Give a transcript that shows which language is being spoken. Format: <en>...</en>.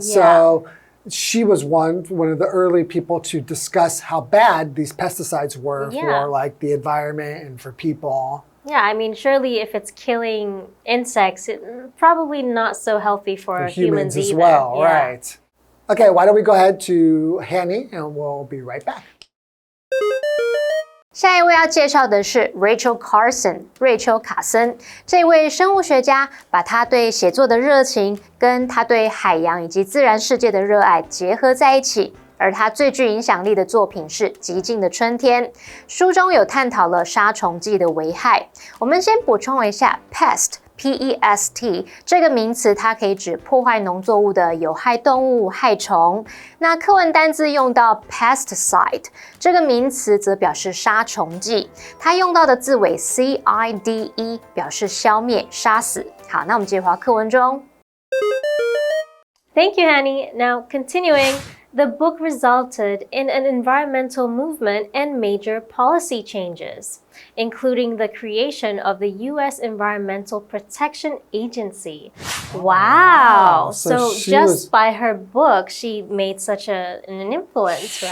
<en>So she was one of the early people to discuss how bad these pesticides were for like the environment and for people. Yeah, I mean, surely if it's killing insects, it's probably not so healthy for humans as either. well, Yeah. right. Okay, why don't we go ahead to Hanny and we'll be right back.</en> <zh>下一位要介绍的是 Rachel Carson 瑞秋卡森。这位生物学家把他对写作的热情跟他对海洋以及自然世界的热爱结合在一起，而他最具影响力的作品是《极静的春天》。书中有探讨了杀虫剂的危害。我们先补充一下 pest。P-E-S-T 这个名词，它可以指破坏农作物的有害动物、害虫。那课文单字用到 pesticide 这个名词，则表示杀虫剂。它用到的字尾 C-I-D-E 表示消灭、杀死。好，那我们接回到课文中。</zh> <en>Thank you, Hanny. Now, continuing, the book resulted in an environmental movement and major policy changes, including the creation of the U.S. Environmental Protection Agency. Wow! So just by her book, she made such an influence, right?</en>